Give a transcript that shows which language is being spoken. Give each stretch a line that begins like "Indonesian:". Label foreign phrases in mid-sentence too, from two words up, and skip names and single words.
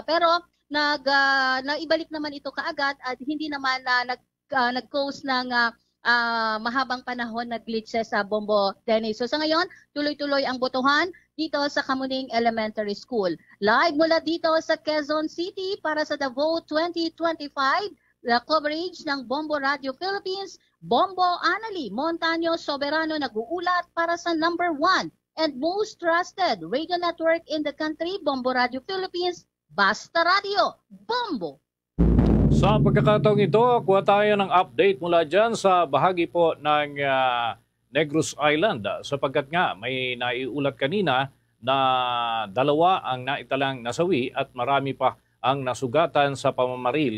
Filipino: Pero naibalik naman ito kaagad at hindi naman nag-cause ng mahabang panahon na glitches sa Bombo Dennis. So sa ngayon, tuloy-tuloy ang botohan dito sa Kamuning Elementary School. Live mula dito sa Quezon City para sa The Vote 2025,
English: the coverage
Filipino: ng Bombo Radio Philippines, Bombo Anali Montaño Soberano nag-uulat para sa
English: number 1 and most trusted radio network in the country,
Filipino: Bombo Radio Philippines, Basta Radio, Bombo. Sa pagkakataong ito, kuha tayo ng update mula dyan sa bahagi po ng Negros Island sapagkat nga may naiulat kanina na 2 ang naitalang nasawi at marami pa ang nasugatan sa pamamaril.